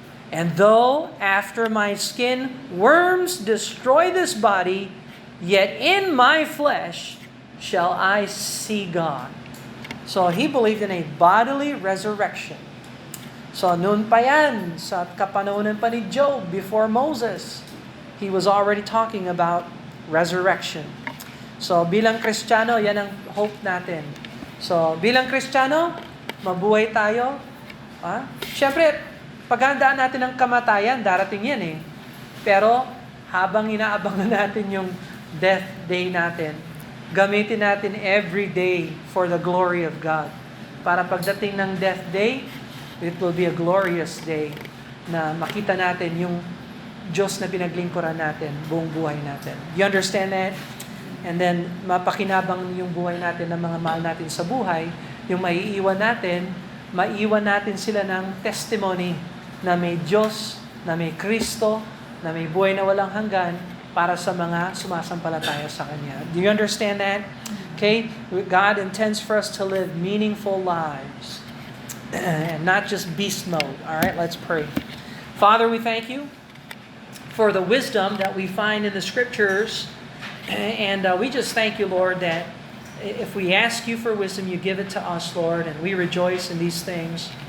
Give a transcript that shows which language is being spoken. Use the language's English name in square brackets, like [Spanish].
[English] And though after my skin worms destroy this body, yet in my flesh shall I see God." So he believed in a bodily resurrection. So [Filipino] noon pa yan, sa kapanahonan pa ni Job, [English] before Moses, he was already talking about resurrection. [Filipino] So bilang Kristiyano, yan ang hope natin. So bilang Kristiyano, mabuhay tayo. Siyempre, paghandaan natin ang kamatayan, darating yan eh. Pero habang inaabangan natin yung death day natin, gamitin natin [English] every day for the glory of God. [Filipino] Para pagdating ng death day, [English] it will be a glorious day [Filipino] na makita natin yung Diyos na pinaglingkuran natin, buong buhay natin. [English] You understand that? [Filipino] And then, mapakinabang yung buhay natin ng mga mahal natin sa buhay, yung maiiwan natin sila ng testimony na may Diyos, na may Kristo, na may buhay na walang hanggan para sa mga sumasampalataya sa Kanya. [English] Do you understand that? Okay? God intends for us to live meaningful lives and not just beast mode. All right, let's pray. Father, we thank you for the wisdom that we find in the Scriptures. And we just thank you, Lord, that if we ask you for wisdom, you give it to us, Lord, and we rejoice in these things.